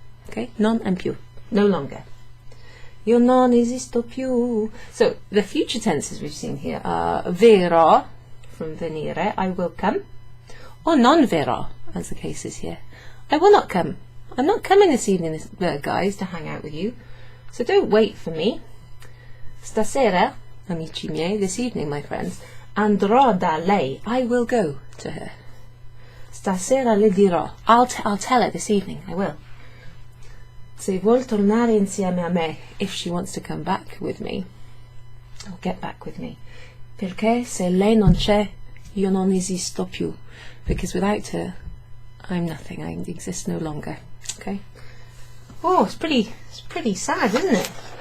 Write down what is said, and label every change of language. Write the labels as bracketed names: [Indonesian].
[English] Okay? Non and più. No longer. [Italian] Io non esisto più. [English] So the future tenses we've seen here are verrò, from venire, I will come, or [Italian] non verrò, [English] as the case is here. I will not come. I'm not coming this evening, guys, to hang out with you. So don't wait for me. [Italian] Stasera, amici miei, [English] this evening, my friends, [Italian] andrò da lei. [English] I will go to her. [Italian] Stasera le dirò. [English] I'll tell her this evening. I will. [Italian] Se vuol tornare insieme a me, [English] if she wants to come back with me, or get back with me. [Italian] Perché se lei non c'è, io non esisto più. [English] Because without her, I'm nothing. I exist no longer. Okay. Oh, it's pretty sad, isn't it?